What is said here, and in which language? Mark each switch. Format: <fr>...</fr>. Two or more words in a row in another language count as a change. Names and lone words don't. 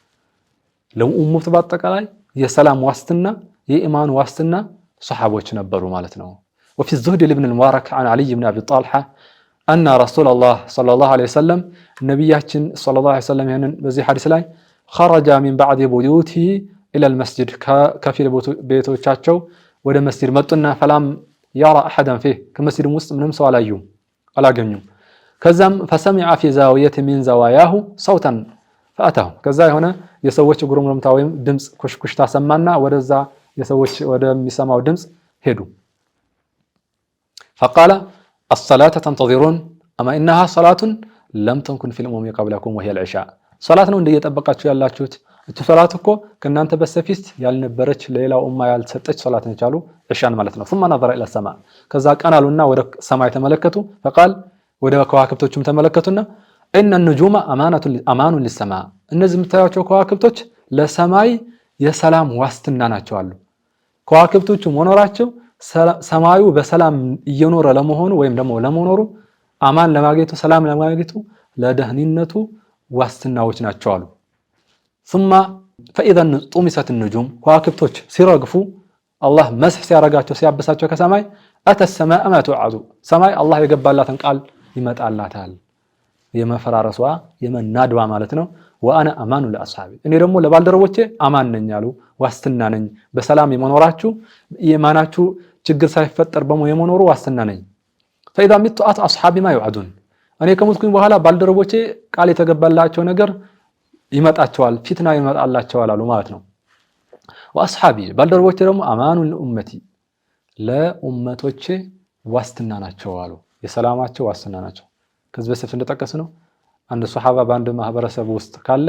<am>ለኡመቱ በአጠቃላይ የሰላም ዋስትና የኢማን ዋስትና صحابዎች ነበሩ ማለት ነው።</am> <ar>وفي الزهد لابن المبارك عن علي بن ابي طلحه ان رسول الله صلى الله عليه وسلم</ar> <am>ነብያችን</am> <ar>صلى الله عليه وسلم</ar> <am>ይሄንን በዚህ ሐዲስ ላይ</am> <ar>خرج من بعد بيوته الى المسجد</ar> <am>ከፊል ቤቶቻቸው ወደ መስጂድ መጡና</am> <ar>فلم يرى احدا فيه</ar> <am>ከመስጂድ ውስጥ ምንም ሰው አላገኙም። ከዛም</am> <ar>فسمع في زاويه من زواياه صوتا فاتاه</ar> <am>ከዛ የሆነ የሰዎች ጉርምርምታ ወይም ድምጽ ኩሽኩሽታ ሰማና ወደዛ የሰዎች ወደሚሰማው ድምጽ ሄዱ።</am> <ar>فقال الصلاه تنتظرون اما انها صلاه لم تكن في الامم قبلكم وهي العشاء صلاه</ar> <am>ነው እንደየጠበቃችሁ ያላችሁት እቺ ሶላት እኮ ከናንተ በሰፊት ያልነበረች ሌላው ኡማ ያልተሰጠች ሶላት ነች አሉ። እሻን ማለት ነው።</am> <ar>ثم نظر الى</ar> <am>السماء ከዛ ቀናሉና ወደ ሰማይ ተመለከቱ። فقال ወደ ከዋክብቶችም ተመለከቱና</am> <ar>ان النجوم امان للسماء</ar> <am>እነዚህ የምታዩቸው ከዋክብቶች ለሰማይ የሰላም ዋስትና ናቸው አሉ። ከዋክብቶቹ መኖራቸው ሰማዩ በሰላም እየኖረ ለመሆኑ ወይም ደግሞ ለመኖሩ አማን ለማግኘቱ ሰላም ለማግኘቱ ለደህንነቱ ዋስትናዎች ናቸው አሉ።</am> <ar>ثم فاذا طمست النجوم</ar> <am>ከዋክብቶች ሲረግፉ አላህ መስህ ሲያረጋቸው ሲያበሳቸው ከሰማይ</am> <ar>اتى السماء ما توعد</ar> <am>ሰማይ አላህ የገባላትን ቃል ይመጣላታል። የመፈራረሷ የመናድዋ ማለት ነው።</am> <ar>وانا امان لاصحابي</ar> <am>እኔ ደግሞ ለባልደረቦቼ አማን ነኝ አሉ፣ ዋስትና ነኝ። በሰላም የመኖራችሁ የማናችሁ ችግር ሳይፈጠር የመኖሩ ዋስትና ነኝ።</am> <ar>فاذا مت اصحابي ما يوعدون</ar> <am>እኔ ከሞትኩኝ በኋላ ባልደረቦቼ ቃል የተገባላቸው ነገር ይመጣቸዋል፣ ፊትና ይመጣላቸዋል አሉ ማለት ነው። واصحابي ባልደረቦቼ ደግሞ</am> <ar>أمان لأمتي</ar> <am>ለኡመቶቼ ዋስትና ናቸው አሉ፣ የሰላማቸው ዋስትና ናቸው። ከዚህ በፊት እንደተጠቀሰ ነው አንድ ሱሐባ በአንድ ማህበረሰብ ውስጥ ካለ</am>